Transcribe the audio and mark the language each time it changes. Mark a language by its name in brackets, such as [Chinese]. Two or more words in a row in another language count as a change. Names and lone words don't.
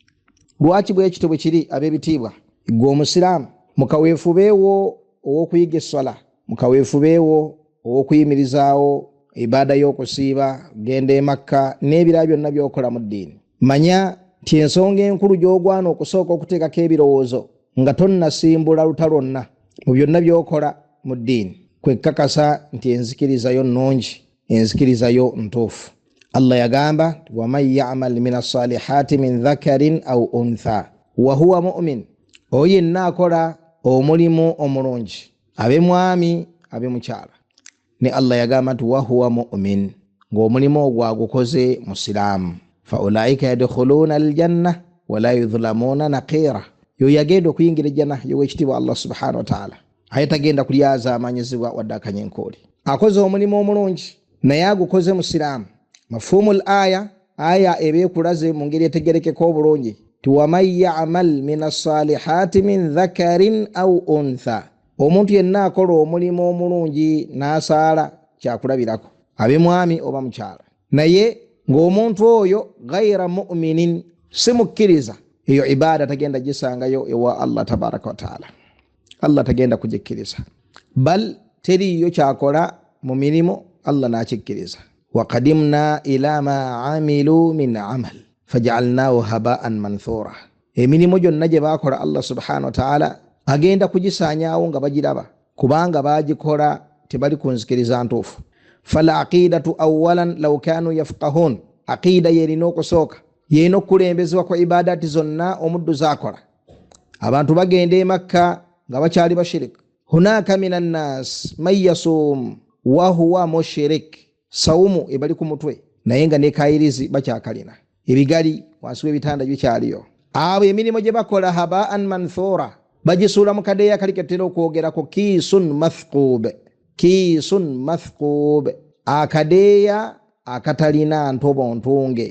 [Ganda] Lwaki bwe kityo bwe kiri ab'ebitiibwa? Gwe omusiraamu mukaweefubeewo ow'okuyiga essala, mukaweefubeewo ow'okuyimirizaawo ibaada y'okusiiba, genda e Makka n'ebirala byonna by'okola mu ddiini. Manya nti ensonga enkulu gy'ogwana okusooka okuteekako ebirowoozo nga tonnasimbula luta lwonna mu byonna by'okola mu ddiini, kwekakasa nti enzikirizayo nnungi, enzikirizayo ntuufu. [Arabic] Allah yagamba ومن يعمل من الصالحات من ذكر أو أنثى وهو مؤمن, [Ganda] oyo yenna akola omulimu omulungi, abe mwami abe mukyala, ne Allah yagamba nti [Arabic] وهو مؤمن, [Ganda] ng'omulimu ogwo agukoze musiraamu, [Arabic] فأولئك يدخلون الجنة ولا يظلمون نقيرا, [Ganda] yo yagenda okuyingira ejjana yowekitiibwa Allah [Arabic] سبحانه وتعالى, [Ganda] aye tagenda kulyaza amanyizibwa wadde akanyenkooli. Akoze omulimu omulungi naye agukoze musiraamu. [Arabic] مفهوم الآية [Ganda] ebeekulaze mu ngeri etegerekeko obulungi ti [Arabic] ومن يعمل من الصالحات من ذكر أو أنثى, [Ganda] omuntu yenna akola omulimu omulungi n'asaala kyakulabirako, abe mwami oba mukyala, naye ng'omuntu oyo [Arabic] غير مؤمنين, [Ganda] si mukkiriza, eyo ibaada tagenda gisangayo ewa Allah [Arabic] تبارك وتعالى. [Ganda] Allah tagenda kugikkiriza, bal teriyo kyakola mu mirimu Allah n'akikkiriza. [Arabic] وقدمنا إلى ما عملوا من عمل فجعلناه هباء منثورا, [Ganda] emirimu gyonna gye baakola Allah [Arabic] سبحانه وتعالى [Ganda] agenda kugisaanyaawo nga bagiraba, kubanga baagikola tebali kunzikiriza ntuufu. [Arabic] فالعقيدة أولا لو كانوا يفقهون, [Ganda] aqida yerina okusooka, yerina okulembezebwa kwa ibadati zonna omuddu zakola. Abantu bagenda e Makka nga bakyali bashirik, [Arabic] هناك من الناس من يصوم وهو مشرك, [Ganda] sawumu ebali ku mutwe naye nga ne kayirizi bakyakalina, ebigali wansi w'ebitanda bikyaliyo. Abo emirimu gye bakola [Arabic] هباء منثورا, [Ganda] bagisuula mu kadeeya kali ketera okwogerako [Arabic] كيس مثقوب, كيس مثقوب, [Ganda] akadeeya akatalina ntobo ntunge.